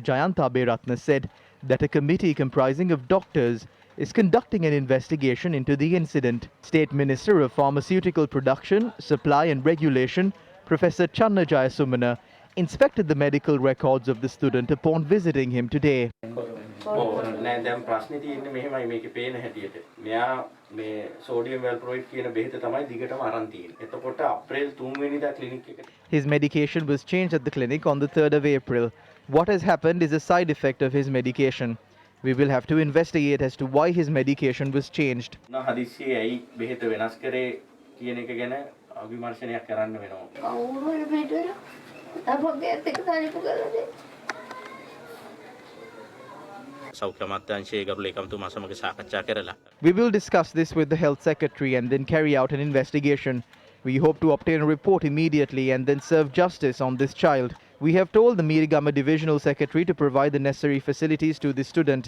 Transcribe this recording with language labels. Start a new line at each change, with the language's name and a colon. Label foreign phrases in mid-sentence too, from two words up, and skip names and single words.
English: Jayanta Beratna, said that a committee comprising of doctors is conducting an investigation into the incident. State Minister of Pharmaceutical Production, Supply and Regulation, Professor Channa Jayasumana, inspected the medical records of the student upon visiting him today.
Sinhala: නෑ දැන් ප්‍රශ්නේ තියෙන්නේ මෙහෙමයි මේකේ පේන හැටියට. මෙයා මේ සෝඩියම් වැල්ප්‍රොයිඩ් කියන බෙහෙත තමයි දිගටම අරන් තියෙන්නේ. එතකොට අප්‍රේල් 3 වෙනිදා ක්ලිනික් එකට
English: His medication was changed at the clinic on the 3rd of April. What has happened is a side effect of his medication. We will have to investigate as to why his medication was changed.
Sinhala: හදිස්සියේ ඇයි බෙහෙත වෙනස් කරේ කියන එක ගැන විමර්ශනයක් කරන්න වෙනවා. කවුරු හරි මෙතන අපෝගේත් එක සාරිපු කරලා දෙන්න.
English: We will discuss this with the Health Secretary and then carry out an investigation. We hope to obtain a report immediately and then serve justice on this child. We have told the Mirigama Divisional Secretary to provide the necessary facilities to the student.